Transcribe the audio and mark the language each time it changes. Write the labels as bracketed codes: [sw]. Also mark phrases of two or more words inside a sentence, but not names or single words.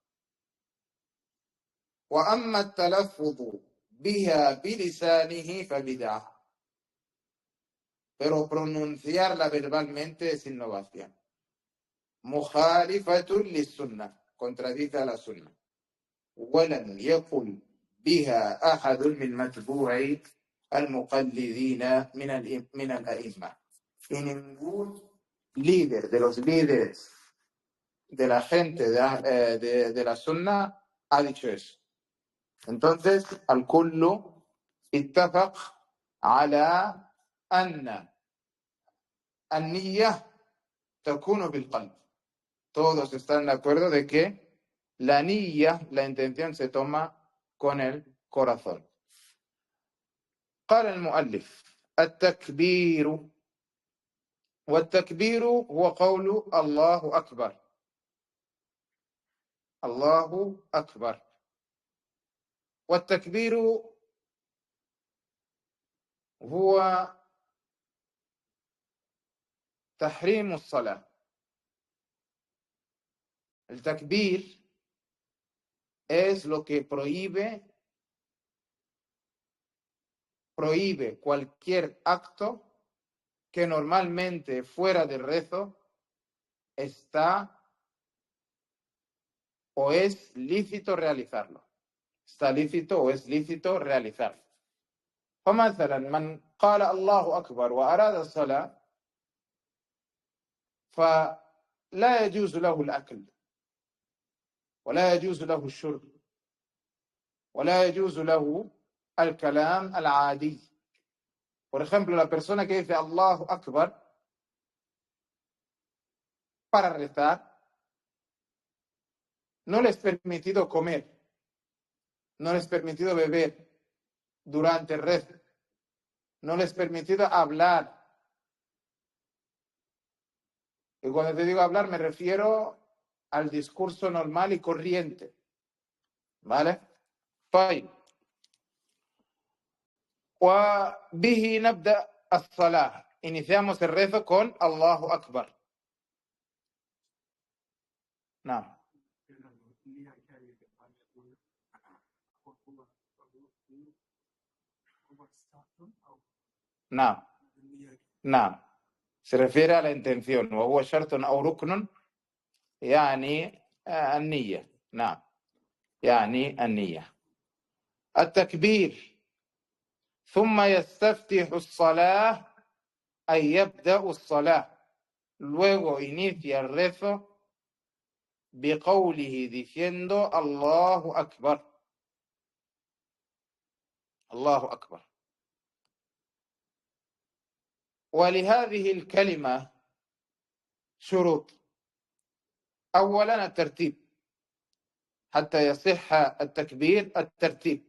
[ar] وأما التلفظ بها بلسانه فبدعة. [es] Pero pronunciarla verbalmente es innovación. [ar] مخالفة للسنة. [es] Contradice a la sunna. [ar] ولم يقل بها أحد من متبوع المقلدين من الأئمة. [es] Y ningún líder de los líderes de la gente de la sunna ha dicho eso. Entonces, [ar] الكل اتفق على أن النية تكون بالقلب. [es] Todos están de acuerdo de que la niyya, la intención, se toma con el corazón. [ar] قال المؤلف التكبير والتكبير هو قول الله أكبر الله أكبر والتكبير هو تحريم الصلاة. [es] El takbir es lo que prohíbe cualquier acto que normalmente fuera del rezo está o es lícito realizarlo. Está lícito o es lícito realizarlo. [ar] فمثلا من قال الله أكبر وأراد الصلاة فلا يجوز له الأكل ولا يجوز له الشرب ولا يجوز له الكلام العادي. [es] Por ejemplo, la persona que dice [ar] الله أكبر [es] para rezar, no le es permitido comer, no le es permitido beber durante el rezo, no le es permitido hablar. Y cuando te digo hablar me refiero al discurso normal y corriente. ¿Vale? [ar] طيب. وبه نبدأ الصلاة. [es] Iniciamos el rezo con [ar] الله أكبر. [es] نعم. [ar] نعم. نعم. [es] Se refiere a la intención. [ar] وهو شرط أو ركن يعني النية. نعم. يعني النية. التكبير ثم يستفتح الصلاة أي يبدأ الصلاة. [es] Luego inicia el rezo بقوله diciendo [ar] الله أكبر. الله أكبر. ولهذه الكلمة شروط. أولا الترتيب حتى يصح التكبير الترتيب.